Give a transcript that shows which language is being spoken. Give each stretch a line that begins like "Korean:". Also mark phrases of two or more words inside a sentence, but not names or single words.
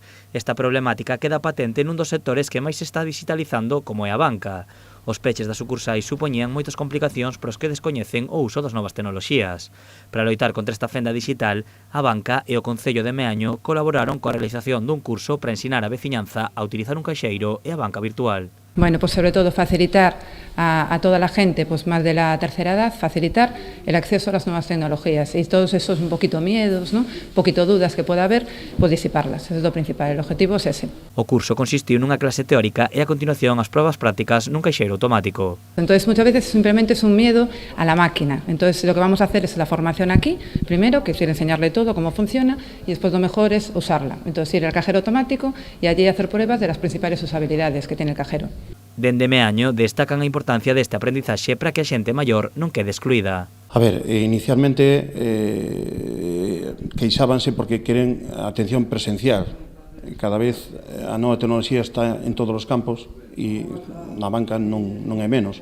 Galician: Esta problemática queda patente nun dos sectores que máis se está digitalizando, como é a banca. Os peches das sucursais supoñían moitas complicacións para os que descoñecen o uso das novas tecnoloxías. Para loitar contra esta fenda digital, a banca e o Concello de Meaño colaboraron coa realización dun curso para ensinar a veciñanza a utilizar un caixeiro e a banca virtual.
Spanish: Bueno, pues sobre todo facilitar a toda la gente, pues más de la tercera edad, facilitar el acceso a las nuevas tecnologías y todos esos un poquito miedos, ¿no? Un poquito dudas que pueda haber, pues disiparlas. Eso es lo principal, el objetivo es ese.
Galician: O curso consistiu nunha clase teórica e a continuación as probas prácticas nun caixeiro automático.
Spanish: Entonces muchas veces simplemente es un miedo a la máquina. Entonces lo que vamos a hacer es la formación aquí, primero, que es ir a enseñarle todo, cómo funciona, y después lo mejor es usarla. Entonces ir al cajero automático y allí hacer pruebas de las principales usabilidades que tiene el cajero.
Galician: Dende Meaño destacan a importancia deste aprendizaxe para que a xente maior non quede excluída. A ver, inicialmente queixábanse porque queren atención presencial. Cada vez a nova tecnoloxía está en todos os campos e na banca non é menos.